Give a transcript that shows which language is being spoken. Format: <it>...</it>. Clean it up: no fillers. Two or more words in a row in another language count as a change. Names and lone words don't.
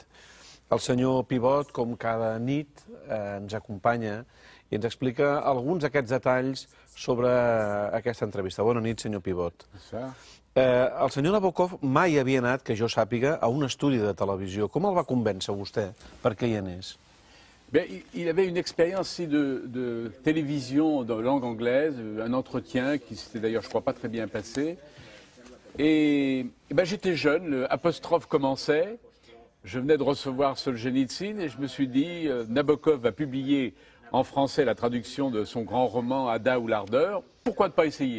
<ca>El senyor Pivot, com cada nit, ens acompanya i ens explica alguns d'aquests detalls sobre aquesta entrevista. Bona nit, senyor Pivot. El senyor Nabokov mai havia anat, que jo sàpiga, a un estudi de televisió. Com el va convèncer vostè perquè hi anés?</ca> <fr>Il avait une expérience de télévision de langue anglaise, un entretien qui s'était d'ailleurs, je crois, pas très bien passé. Et j'étais jeune, l'apostrophe commençait, je venais de recevoir Solzhenitsyn et je me suis dit, Nabokov va publier en français la traduction de son grand roman Ada ou l'ardeur, pourquoi ne pas essayer?</fr>